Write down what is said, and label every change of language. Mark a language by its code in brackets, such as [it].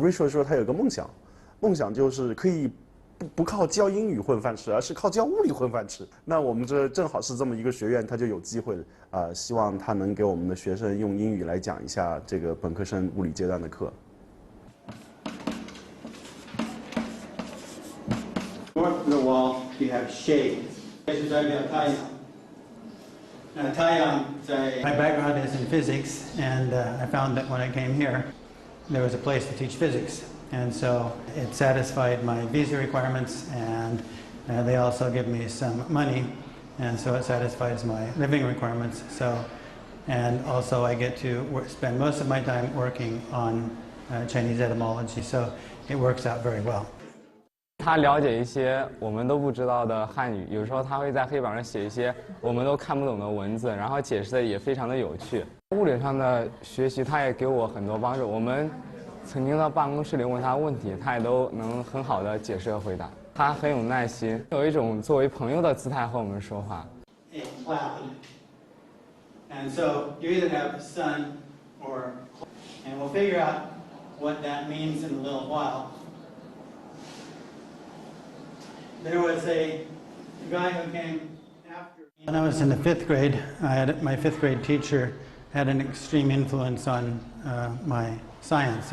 [zh] Rachel 说他有个梦想，梦想就是可以不靠教英语混饭吃，而是靠教物理混饭吃。那我们这正好是这么一个学院，他就有机会希望他能给我们的学生用英语来讲一下这个本科生物理阶段的课。 [en] North of the wall, you have shade. This is my background is in physics, and I found that when I came here, there was a place to teach physics. And so it satisfied my visa requirements, and they also give me some money, and so it satisfies my living requirements. So, and also I get to spend most of my time working on Chinese etymology, so it works out very well. [zh] 他了解一些我们都不知道的汉语，有时候他会在黑板上写一些我们都看不懂的文字，然后解释的也非常的有趣。物理上的学习，他也给我很多帮助。我们曾经到办公室里问他问题，他也都能很好的解释和回答。他很有耐心，有一种作为朋友的姿态和我们说话。 [en] A cloud, and so you either have sun or, and we'll figure out what that means in a little while. There was a guy who came after. When I was in the 5th grade, my 5th grade teacher had an extreme influence on my science.